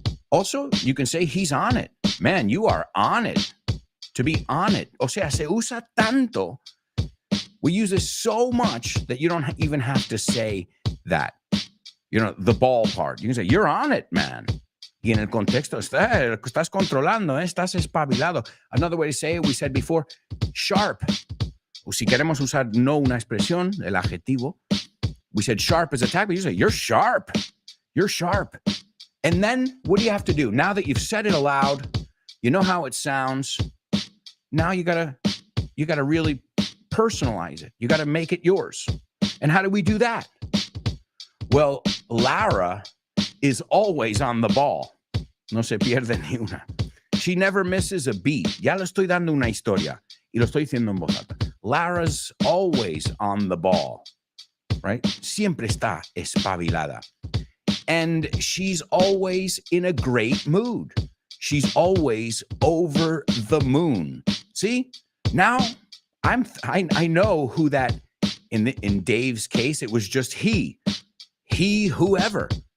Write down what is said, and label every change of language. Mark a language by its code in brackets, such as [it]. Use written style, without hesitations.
[en] Also, you can say he's on it. Man, you are on it. To be on it. [es] O sea, se usa tanto. [en] We use it so much that you don't even have to say that. You know, the ball part. You can say, you're on it, man. [es] Y en el contexto, estás controlando, estás espabilado. [en] Another way to say it, we said before, sharp. [es] O si queremos usar no una expresión, el adjetivo, [en] we said sharp as a tag, but you say, you're sharp. You're sharp. And then what do you have to do? Now that you've said it aloud, you know how it sounds. Now you gotta really personalize it. You gotta make it yours. And how do we do that? Well, Lara is always on the ball. [es] No se pierde ni una. [en] She never misses a beat. [es] Ya le estoy dando una historia. Y lo estoy diciendo en voz alta. [en] Lara's always on the ball. Right? [es] Siempre está espabilada. [en] And she's always in a great mood. She's always over the moon. See? Now I know who that in Dave's case, it was just he, whoever.